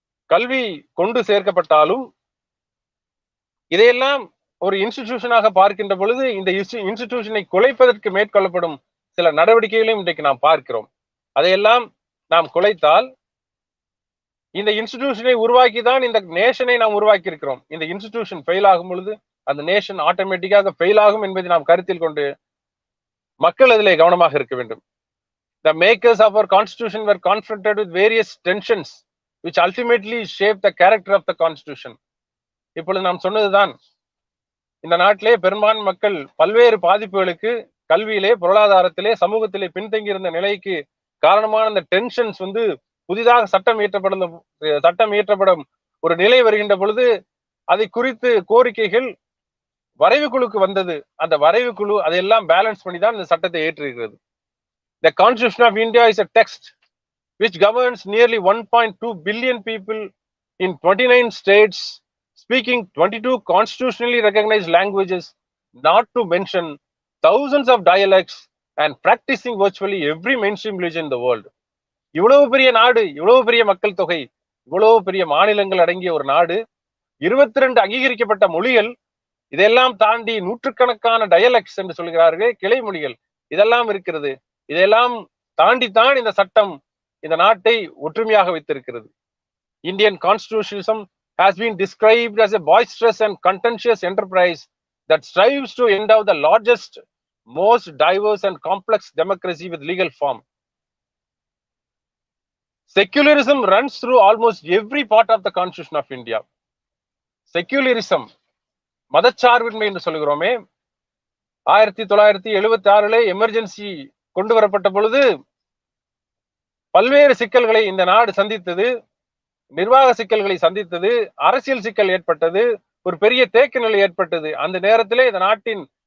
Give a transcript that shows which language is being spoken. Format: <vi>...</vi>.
<ta>கல்வி கொண்டு சேர்க்கப்பட்டாலும் இதையெல்லாம் ஒரு இன்ஸ்டிடியூஷனாக பார்க்கின்ற பொழுது இந்த இன்ஸ்டிடியூஷனை குலைப்பதற்கு மேற்கொள்ளப்படும் சில நடவடிக்கைகளையும் இன்றைக்கு நாம் பார்க்கிறோம். அதையெல்லாம் நாம் குலைத்தால் இந்த இன்ஸ்டிடியூஷனை உருவாக்கி தான் இந்த நேஷனை நாம் உருவாக்கி இருக்கிறோம். இந்த இன்ஸ்டிடியூஷன் ஃபெயில் ஆகும் பொழுது அந்த நேஷன் ஆட்டோமேட்டிக்காக ஃபெயில் ஆகும் என்பதை நாம் கருத்தில் கொண்டு மக்கள் அதிலே கவனமாக இருக்க வேண்டும்.</ta> <en>The makers of our constitution were confronted with various tensions which ultimately shaped the character of the constitution.</en> <ta>இப்பொழுது நாம் சொன்னதுதான், இந்த நாட்டிலே பெரும்பான்மை மக்கள் பல்வேறு பாதிப்புகளுக்கு கல்வியிலே, பொருளாதாரத்திலே, சமூகத்திலே பின்தங்கி இருந்த நிலைக்கு காரணமான அந்த டென்ஷன்ஸ் புதிதாக சட்டம் இயற்றப்படும் ஒரு நிலை வருகின்ற பொழுது அதை குறித்து கோரிக்கைகள் வரைவு குழுக்கு வந்தது. அந்த வரைவு குழு அதையெல்லாம் பேலன்ஸ் பண்ணி தான் இந்த சட்டத்தை ஏற்றிருக்கிறது.</ta> <en>The Constitution of India is a text which governs nearly 1.2 billion people in 29 states, speaking 22 constitutionally recognized languages, not to mention thousands of dialects, and practicing virtually every mainstream religion in the world.</en> <ta>இவ்வளவு பெரிய நாடு, இவ்வளவு பெரிய மக்கள் தொகை, இவ்வளவு பெரிய மாநிலங்கள் அடங்கிய ஒரு நாடு, 22 அங்கீகரிக்கப்பட்ட மொழிகள், இதெல்லாம் தாண்டி நூற்றுக்கணக்கான டயலெக்ட்ஸ் என்று சொல்கிறார்கள், கிளை மொழிகள், இதெல்லாம் இருக்கிறது. இதெல்லாம் தாண்டித்தான் இந்த சட்டம் இந்த நாட்டை ஒற்றுமையாக வைத்திருக்கிறது.</ta> <en>Indian constitutionalism has been described as a boisterous and contentious enterprise that strives to endow the largest, most diverse and complex democracy with legal form. Secularism runs through almost every part of the Constitution of India.</en> <ta>Secularism, மதச்சார்பின்மை என்று சொல்கிறோமே, 1976 emergency கொண்டு வரப்பட்ட பொழுது பல்வேறு சிக்கல்களை இந்த நாடு சந்தித்தது, நிர்வாக சிக்கல்களை சந்தித்தது, அரசியல் சிக்கல் ஏற்பட்டது, ஒரு பெரிய தேக்க நிலை ஏற்பட்டது. அந்த நேரத்திலே இந்த நாட்டின்</ta>